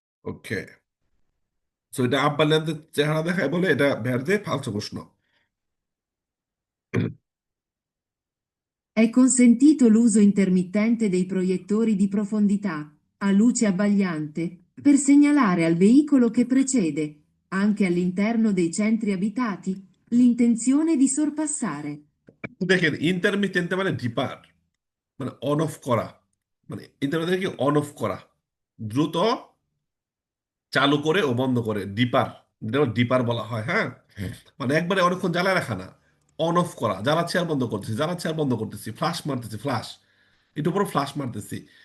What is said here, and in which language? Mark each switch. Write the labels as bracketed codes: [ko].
[bn] ওকে, so এটা আব্বালিয়ানতে চেহারা দেখায় বলে এটা ভের্দে, ফালসো প্রশ্ন। [it] È consentito l'uso intermittente dei proiettori di profondità, a luce abbagliante, per segnalare al veicolo che precede, anche all'interno dei centri abitati, l'intenzione di sorpassare. [bn] দেখেন intermittent মানে ডিপার, মানে অন অফ করা, মানে ইন্টারমিটেন্ট কি অন অফ করা, দ্রুত চালু করে ও বন্ধ করে, ডিপার, যেটা ডিপার বলা হয়। হ্যাঁ, মানে একবারে অনেকক্ষণ জ্বালায় রাখা না, অন অফ করা, জ্বালাচ্ছি আর বন্ধ করতেছি, জ্বালাচ্ছি আর বন্ধ করতেছি, ফ্লাশ মারতেছি, ফ্লাশ, একটু পরে ফ্লাশ মারতেছি।